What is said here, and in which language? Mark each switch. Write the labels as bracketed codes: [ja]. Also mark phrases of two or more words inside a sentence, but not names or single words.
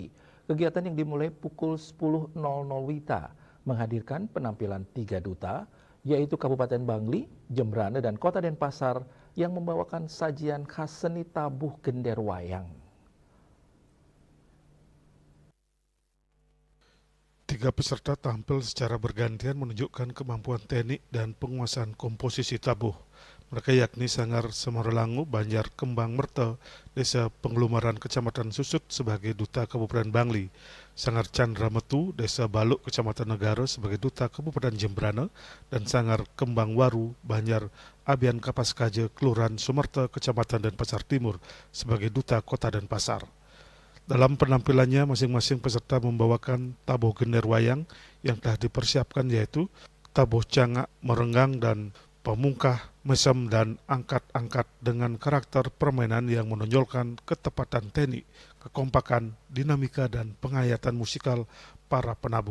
[id] Kegiatan yang dimulai pukul 10.00 WITA menghadirkan penampilan 3 duta, yaitu Kabupaten Bangli, Jembrane, dan Kota Denpasar yang membawakan sajian khas seni tabuh gender wayang. 3 peserta tampil secara bergantian menunjukkan kemampuan teknik dan penguasaan komposisi tabuh. Mereka yakni Sanggar Semarlangu, Banjar Kembang Merta, Desa Penglumaran Kecamatan Susut sebagai Duta Kabupaten Bangli, Sanggar Chandra Metu, Desa Baluk Kecamatan Negara sebagai Duta Kabupaten Jembrane, dan Sanggar Kembang Waru, Banjar Abian Kapaskaja, Kelurahan Sumerta, Kecamatan Denpasar Timur sebagai Duta Kota Denpasar. Dalam penampilannya, masing-masing peserta membawakan tabuh gender wayang yang telah dipersiapkan, yaitu tabuh cangak, merenggang, dan pemungkah, mesem, dan angkat-angkat dengan karakter permainan yang menonjolkan ketepatan teknik, kekompakan, dinamika, dan penghayatan musikal para penabuh.